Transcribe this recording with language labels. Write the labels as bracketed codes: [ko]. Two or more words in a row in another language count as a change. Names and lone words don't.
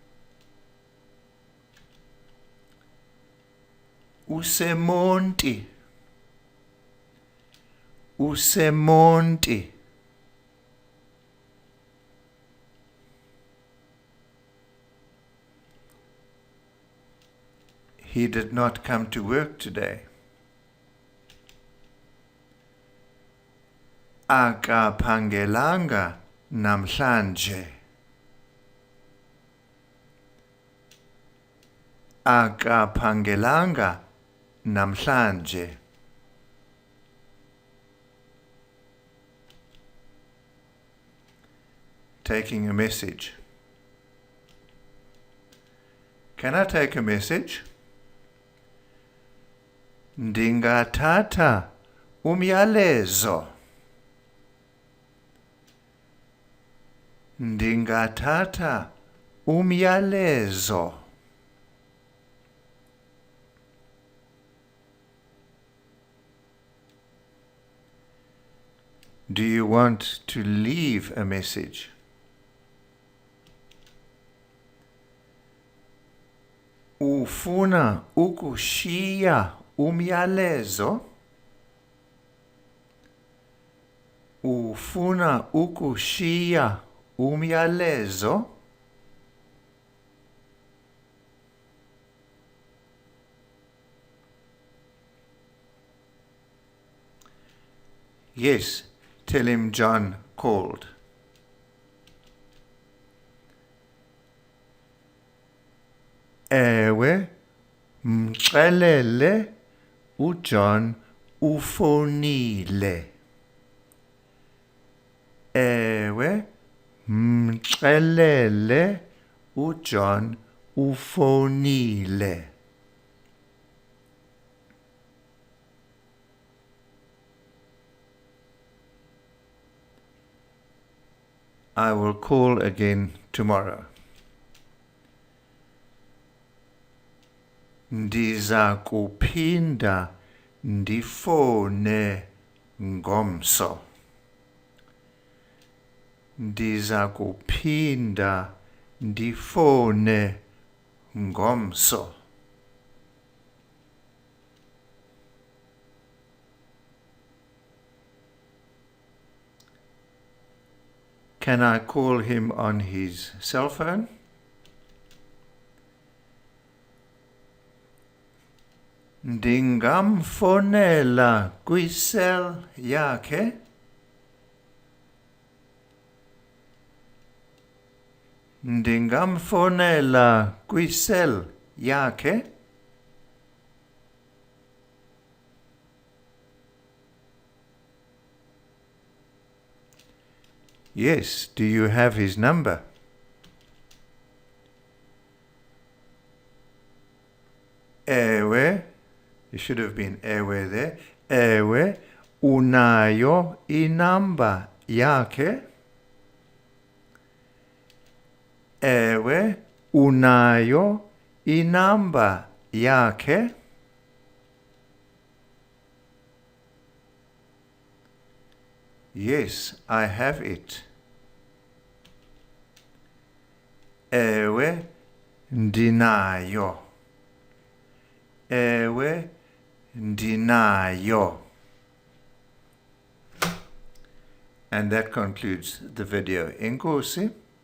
[xh] Usemonti. Usemonti. [en] He did not come to work today. [xh] Akaphangelanga namhlanje. Akaphangelanga namhlanje. [en] Taking a message. Can I take a message? [xh] Ndingathatha umyalezo. Ndingathatha umyalezo. [en] Do you want to leave a message? [xh] Ufuna ukushiya umyalezo? Ufuna ukushiya umyalezo? [en] Yes, tell him John called. [xh] Ewe, mxelele uJohn ufonile. Ewe, mxelele uJohn ufonile. [en] I will call again tomorrow. [xh] Ndiza kuphinda ndifone ngomso. Ndiza kuphinda ndifone ngomso. [en] Can I call him on his cell phone? [xh] Ndingamfonela kwi-cell yakhe. Ndingamfonela kwi-cell yakhe. [en] Yes, do you have his number? Ewe, it should have been ewe there. [xh] Ewe, unayo inamba yake. Ewe, unayo inamba yake. [en] Yes, I have it. [xh] Ewe, ndinayo. Ewe, ndinayo. [en] And that concludes the video. [xh] Enkosi.